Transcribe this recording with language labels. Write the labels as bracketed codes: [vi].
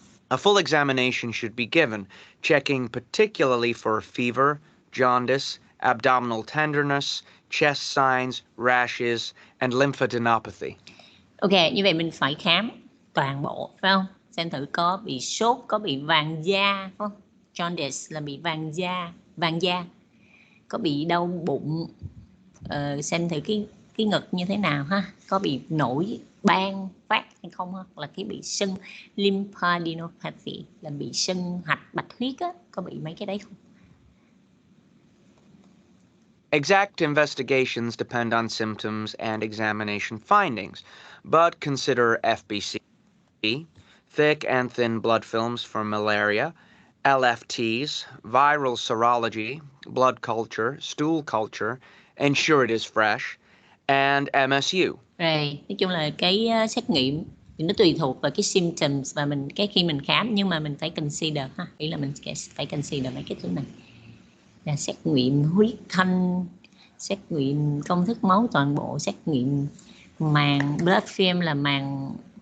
[en] A full examination should be given, checking particularly for fever, jaundice, abdominal tenderness, chest signs, rashes, and lymphadenopathy. [vi] Ok, như vậy mình phải khám toàn bộ, phải không? Xem thử có bị sốt, có bị vàng da, phải không? Jaundice là bị vàng da. Có bị đau bụng, xem thử cái ngực như thế nào ha, có bị nổi ban phát hay không ha, là cái bị sưng lymphadenopathy là bị sưng hạch bạch huyết á, có bị mấy cái đấy không? [en] Exact investigations depend on symptoms and examination findings, but consider FBC, thick and thin blood films for malaria, LFTs, viral serology, blood culture, stool culture, ensure it is fresh, and MSU. [vi] Rồi, nói chung là cái xét nghiệm thì nó tùy thuộc vào cái symptoms và khi mình khám, nhưng mà mình phải consider ha, ý là mình phải consider mấy cái thứ này. Là xét nghiệm huyết thanh, xét nghiệm công thức máu toàn bộ, xét nghiệm màng blood film là màng